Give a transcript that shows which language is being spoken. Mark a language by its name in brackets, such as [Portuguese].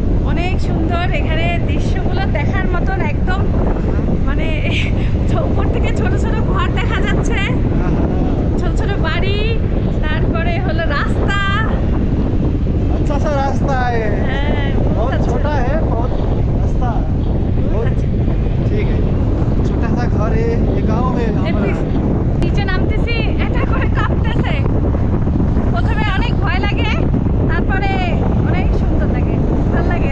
[Bangla] অনেক সুন্দর এখানে দৃশ্যগুলো দেখার মতন। একদম মানে উপর থেকে ছোট ছোট ঘর দেখা যাচ্ছে, ছোট ছোট বাড়ি, তারপরে হলো রাস্তা। [Hindi] अच्छा सा रास्ता है, [Bangla] হ্যাঁ, বহুত [Hindi] बहुत [Bangla] আচ্ছা। [Hindi] छोटा है, बहुत रास्ता बहुत ठीक है। छोटा सा घर है, ये गांव है हमारा। [Bangla] নিচে নামতেছি, এটা করে কাঁপতেছে। প্রথমে অনেক ভয় লাগে, তারপরে অনেক সুন্দর লাগে, ভালো লাগে।